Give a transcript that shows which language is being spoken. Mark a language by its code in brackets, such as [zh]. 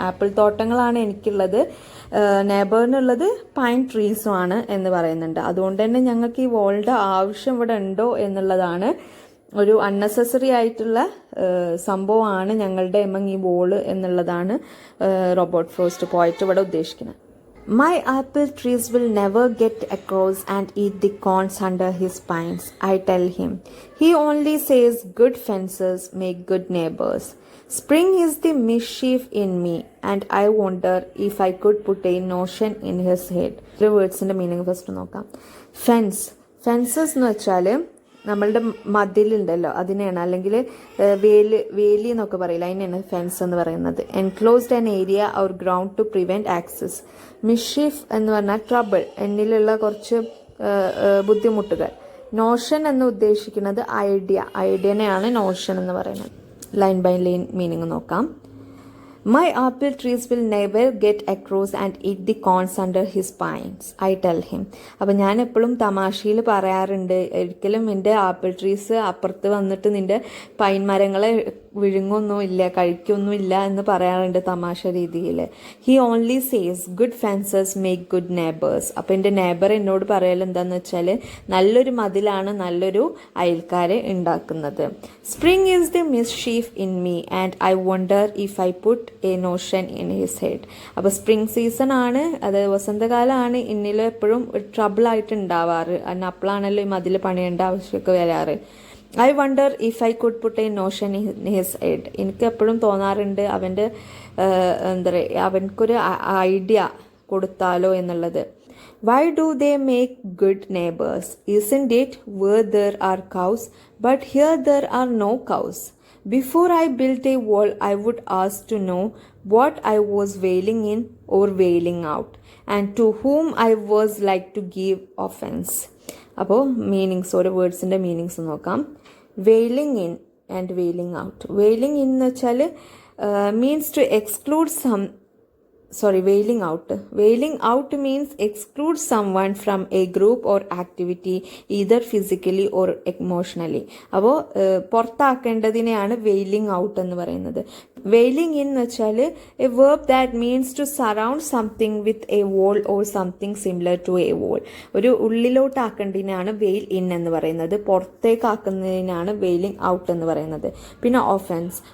[ml] Apple തോട്ടങ്ങളാണ് എനിക്കുള്ളത്, നെയ്ബറിനുള്ളത് pine ട്രീസുമാണ് എന്ന് പറയുന്നുണ്ട്. അതുകൊണ്ട് തന്നെ ഞങ്ങൾക്ക് ഈ വോളിൻ്റെ ആവശ്യം ഇവിടെ ഉണ്ടോ എന്നുള്ളതാണ്, ഒരു അൺനെസസറി ആയിട്ടുള്ള സംഭവമാണ് ഞങ്ങളുടെ എമംഗ് ഈ വോള് എന്നുള്ളതാണ് റോബോട്ട് ഫ്രോസ്റ്റ് പോയിട്ട് ഇവിടെ ഉദ്ദേശിക്കുന്നത്. [en] My apple trees will never get across and eat the corns under his pines, I tell him. He only says good fences make good neighbors. Spring is the mischief in me and I wonder if I could put a notion in his head. The words in the meaning first നോക്കാം. [ml] Fences എന്ന് വെച്ചാൽ നമ്മളുടെ മതിലുണ്ടല്ലോ അതിനെയാണ്, അല്ലെങ്കിൽ വേലി എന്നൊക്കെ പറയില്ല, അതിനെയാണ് ഫെൻസ് എന്ന് പറയുന്നത്. [en] Enclosed an area or ground to prevent access. Mischief [ml] എന്ന് പറഞ്ഞാൽ [en] trouble, [ml] എന്നിലുള്ള കുറച്ച് ബുദ്ധിമുട്ടുകൾ. നോഷൻ എന്ന് ഉദ്ദേശിക്കുന്നത് ഐഡിയനെയാണ് നോഷൻ എന്ന് പറയുന്നത്. ലൈൻ ബൈ ലൈൻ മീനിങ് നോക്കാം. [en] My apple trees will never get across and eat the corns under his pines, I tell him. [ml] അപ്പം ഞാൻ എപ്പോഴും തമാശയിൽ പറയാറുണ്ട്, ഒരിക്കലും എൻ്റെ ആപ്പിൾ ട്രീസ് അപ്പുറത്ത് വന്നിട്ട് നിൻ്റെ പൈൻ മരങ്ങളെ വിഴുങ്ങൊന്നുമില്ല, കഴിക്കൊന്നുമില്ല എന്ന് പറയാറുണ്ട് തമാശ രീതിയിൽ. [en] He only says good fences make good neighbours. [ml] അപ്പം എൻ്റെ നെയ്ബർ എന്നോട് പറയൽ എന്താണെന്ന് വെച്ചാൽ നല്ലൊരു മതിലാണ് നല്ലൊരു അയൽക്കാരെ ഉണ്ടാക്കുന്നത്. [en] Spring is the mischief in me and I wonder if I put a notion in his head. [ml] അപ്പോൾ സ്പ്രിംഗ് സീസൺ ആണ്, അത് വസന്തകാലമാണ് ഇന്നിലും എപ്പോഴും ട്രബിൾ ആയിട്ട് ഉണ്ടാവാറ്. കാരണം അപ്പോഴാണല്ലോ ഈ മതിൽ പണിയേണ്ട ആവശ്യമൊക്കെ വരാറ്. [en] I wonder if I could put a notion in his head. [ml] എനിക്ക് എപ്പോഴും തോന്നാറുണ്ട് അവൻ്റെ എന്താ പറയുക, അവനക്കൊരു ഐഡിയ കൊടുത്താലോ എന്നുള്ളത്. [en] Why do they make good neighbours? Isn't it where there are cows but here there are no cows? Before I build a wall I would ask to know what I was wailing in or wailing out, and to whom I was like to give offense. [ml] അപ്പോൾ meanings, ഓരോ വേർഡ്സിൻ്റെ meanings നോക്കാം. [en] Wailing in and wailing out. Wailing in [ml] എന്ന് വെച്ചാൽ [en] Means to exclude wailing out. Wailing out means exclude someone from a group or activity either physically or emotionally. [ml] അപ്പോൾ പുറത്താക്കേണ്ടതിനെയാണ് vailing out എന്ന് പറയുന്നത്. [en] wailing in [ml] എന്ന് വെച്ചാൽ [en] A verb that means to surround something with a wall or something similar to a wall. [ml] ഒരു ഉള്ളിലോട്ടാക്കേണ്ടതിനാണ് വെയിൽ in എന്ന് പറയുന്നത്, പുറത്തേക്കാക്കുന്നതിനാണ് vailing out എന്ന് പറയുന്നത്. പിന്നെ ഒഫൻസ്.